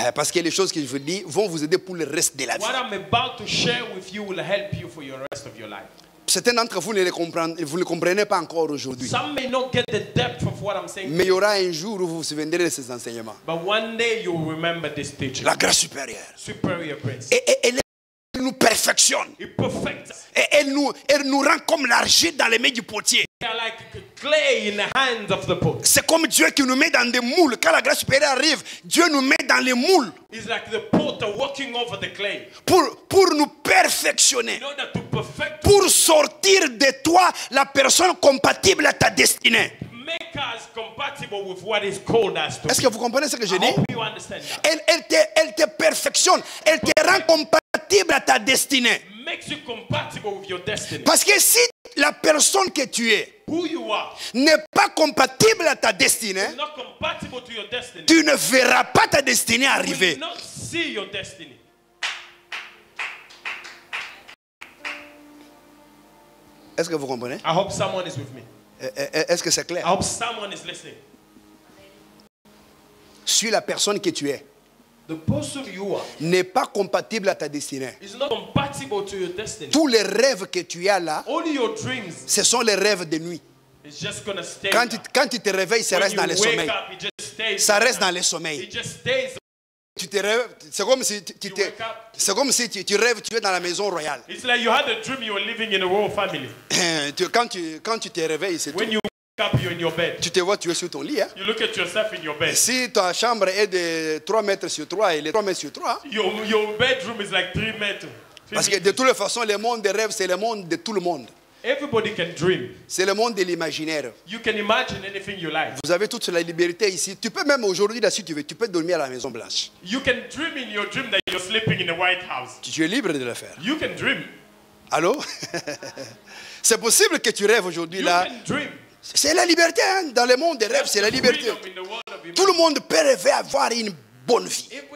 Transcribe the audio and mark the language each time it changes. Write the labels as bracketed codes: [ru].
[fr] Parce que les choses que je vous dis vont vous aider pour le reste de la vie. [en] What I'm about to share with you will help you for your rest of your life. [fr] Certains d'entre vous ne le comprenez pas encore aujourd'hui. [en] Some may not get the depth of what I'm saying. [fr] Mais il y aura un jour où vous vous souviendrez de ces enseignements. [en] But one day you will remember this teaching. [fr] La grâce supérieure. [en] Superior grace. [fr] Et elle nous perfectionne. [en] It perfects. [fr] Et elle nous rend comme l'argile dans les mains du potier. [en] Like clay in the hands of the pot. [fr] C'est comme Dieu qui nous met dans des moules. Quand la grâce supérieure arrive, Dieu nous met dans les moules. [en] It's like the potter walking over the clay. [fr] Pour nous perfectionner. [en] In order to perfect. [fr] Pour sortir de toi la personne compatible à ta destinée. [en] Make us compatible with what is called us to. [fr] Est-ce que vous comprenez ce que je dis? [en] I hope you understand that. [fr] Elle te perfectionne. Elle te rend compatible à ta destinée. [en] Makes you compatible with your destiny. [fr] Parce que si la personne que tu es n'est pas compatible à ta destinée, [en] not compatible to your destiny, [fr] tu ne verras pas ta destinée arriver. [en] You will not see your destiny. [fr] Est-ce que vous comprenez? [en] I hope someone is with me. [fr] Est-ce que c'est clair? [en] I hope someone is listening. [fr] Suis la personne que tu es. [en] The person you are [fr] n'est pas compatible à ta destinée. [en] Is not compatible to your destiny. [fr] Tous les rêves que tu as là, [en] all your dreams, [fr] ce sont les rêves de nuit. [en] It's just gonna stay [fr] quand tu te réveilles, ça reste dans les sommeils. Ça reste dans les sommeils. [en] It just stays. [fr] Tu te rêves, c'est comme si tu rêves, tu es dans la maison royale. [en] It's like you had a dream you were living in a royal family. [fr] Quand tu te réveilles, c'est tout. [en] When you wake up, you're in your bed. [fr] Tu te vois, tu es sur ton lit. Hein? [en] You look at yourself in your bed. [fr] Si ta chambre est de 3 mètres sur 3, elle est 3 mètres sur 3. [en] Your bedroom is like 3 meters. [fr] Parce que de toutes les façons, le monde des rêves, c'est le monde de tout le monde. [en] Everybody can dream. [fr] C'est le monde de l'imaginaire. [en] You can imagine anything you like. [fr] Vous avez toute la liberté ici. Tu peux même aujourd'hui, là, si tu veux, tu peux dormir à la Maison Blanche. [en] You can dream in your dream that you're sleeping in the White House. [fr] Tu es libre de le faire. [en] You can dream. [fr] Allô? C'est possible que tu rêves aujourd'hui là. C'est la liberté, hein? Dans le monde des rêves, c'est la liberté. Tout le monde peut rêver avoir une bonne vie.